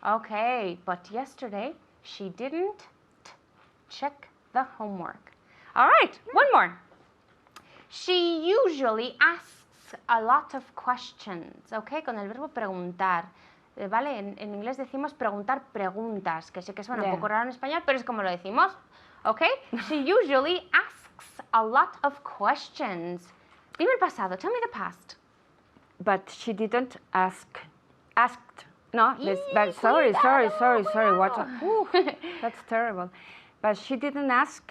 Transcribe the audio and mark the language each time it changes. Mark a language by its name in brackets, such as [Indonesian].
[English] Okay, but yesterday, she didn't check the homework. All right, one more. She usually asks a lot of questions, ¿ok? [Spanish] Con el verbo preguntar, ¿vale? En inglés decimos preguntar preguntas, que sé que suena un poco raro en español, pero es como lo decimos, ¿ok? [English] She usually asks a lot of questions. [Spanish] Dime el pasado, [English] tell me the past. But she didn't asked. No, but [Spanish] cuidado, [English] sorry. What? That's terrible. But she didn't ask.